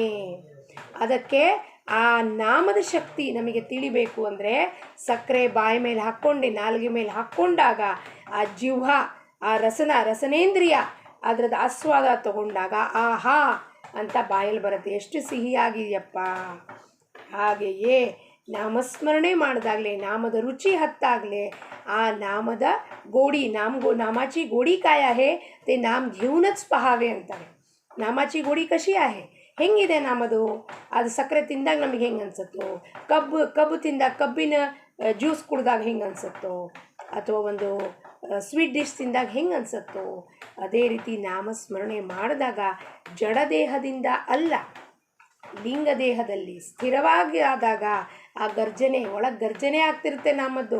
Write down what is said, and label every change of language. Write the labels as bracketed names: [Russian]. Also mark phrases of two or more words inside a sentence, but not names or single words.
[Kannada] ಅದಕ್ಕೆ ಆ ನಾಮದ ಶಕ್ತಿ ನಮಗೆ ತಿಳಿಬೇಕು ಅಂದರೆ ಸಕ್ಕರೆ ಬಾಯಿ ಮೇಲೆ ಹಾಕ್ಕೊಂಡು ನಾಲಿಗೆ ಮೇಲೆ ಹಾಕ್ಕೊಂಡಾಗ ಆ ಜಿಹ್ವ, ಆ ರಸನೇಂದ್ರಿಯ ಅದರದ್ದು ಆಸ್ವಾದ ತಗೊಂಡಾಗ ಆಹಾ ಅಂತ ಬಾಯಲ್ಲಿ ಬರುತ್ತೆ, ಎಷ್ಟು ಸಿಹಿಯಾಗಿದೆಯಪ್ಪ. ಹಾಗೆಯೇ ನಾಮಸ್ಮರಣೆ ಮಾಡಿದಾಗಲೇ, ನಾಮದ ರುಚಿ ಹತ್ತಾಗಲೇ ಆ ನಾಮದ ಗೋಡಿ [Marathi] नामाची गोडी काय आहे ते नाम घेऊनच पहावे [Kannada] ಅಂತಾರೆ. [Marathi] नामाची गोडी कशी आहे? [Kannada] ಹೆಂಗಿದೆ ನಾಮದು? ಅದು ಸಕ್ಕರೆ ತಿಂದಾಗ ನಮಗೆ ಹೆಂಗೆ ಅನ್ಸುತ್ತೋ, ಕಬ್ಬು ತಿಂದಾಗ ಕಬ್ಬಿನ ಜ್ಯೂಸ್ ಕುಡ್ದಾಗ ಹೆಂಗೆ ಅನ್ಸುತ್ತೋ, ಅಥವಾ ಒಂದು [English] sweet dish [Kannada] ತಿಂದಾಗ ಹೆಂಗೆ ಅನ್ಸುತ್ತೋ, ಅದೇ ರೀತಿ ನಾಮಸ್ಮರಣೆ ಮಾಡಿದಾಗ ಜಡದೇಹದಿಂದ ಅಲ್ಲ, ಲಿಂಗದೇಹದಲ್ಲಿ ಸ್ಥಿರವಾಗಿ ಆದಾಗ ಆ ಗರ್ಜನೆ ಒಳಗೆ ಗರ್ಜನೆ ಆಗ್ತಿರುತ್ತೆ ನಾಮದ್ದು.